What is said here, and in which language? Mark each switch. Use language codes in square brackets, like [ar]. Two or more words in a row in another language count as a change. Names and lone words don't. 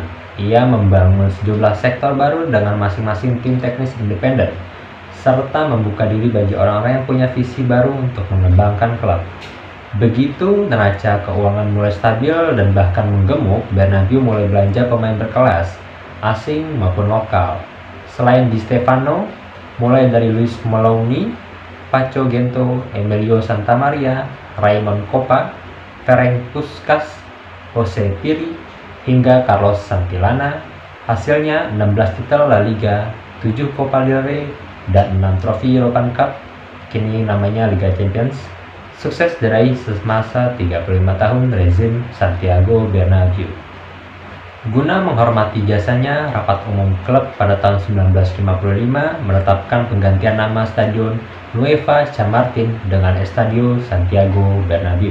[id] Ia membangun sejumlah sektor baru dengan masing-masing tim teknis independen, serta membuka diri bagi orang-orang yang punya visi baru untuk mengembangkan klub. Begitu neraca keuangan mulai stabil dan bahkan menggemuk, Bernabeu mulai belanja pemain berkelas, asing maupun lokal. Selain Di Stefano, mulai dari Luis Meloni, Paco Gento, Emilio Santamaria, Raymond Kopa, Ferenc Puskás, Jose Pirri, hingga Carlos Santillana. Hasilnya 16 titel La Liga, 7 Copa del Rey, dan 6 trofi European Cup, kini namanya Liga Champions, sukses diraih semasa 35 tahun rezim Santiago Bernabéu. Guna menghormati jasanya, rapat umum klub pada tahun 1955 menetapkan penggantian nama Stadion Nueva Chamartín dengan Estadio Santiago Bernabéu.